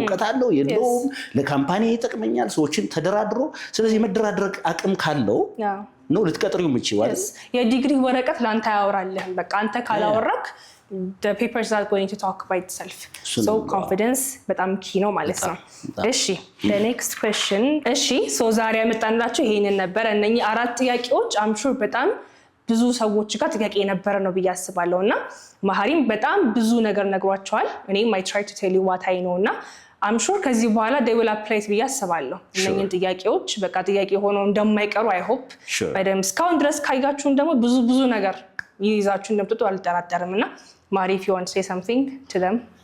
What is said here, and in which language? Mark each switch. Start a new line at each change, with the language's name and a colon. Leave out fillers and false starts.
Amharic: እውቀት አለው የለውም? ለካምፓኒ ይጠቅመኛል ሰዎችን ተደራድሮ ስለዚህ መደራደር አቅም ካለው ነው ልትቀጥሪው የምትችይው አይደል? የዲግሪ ወረቀት ላንተ ያወራልህ። በቃ አንተ ካላወራክ
English: the papers are going to talk by itself.
Amharic: So confidence በጣም ኪ ነው ማለት ነው። እሺ
English: the next question
Amharic: እሺ ሶ ዛሬ ያመጣንላችሁ ይሄንን ነበር። እነኚህ 4 ጥያቄዎች I'm sure በጣም ብዙ ሰዎች ጋር ጥያቄ የነበረ ነው ብዬ አስባለሁና መሐሪም በጣም ብዙ ነገር ነግሯቸዋል። እኔም
English: I try to tell you what I know
Amharic: እና I'm sure ከዚህ በኋላ
English: they will apply it
Amharic: ብዬ አስባለሁ። እነኚህን ጥያቄዎች በቃ ጥያቄ ሆነው እንደማይቀሩ I hope በደም እስካሁን ድረስ ካያችሁን ደግሞ ብዙ ነገር ይይዛችሁ እንደምትጡ አልጠራጠርምና ማሪ
English: if you want to say something to them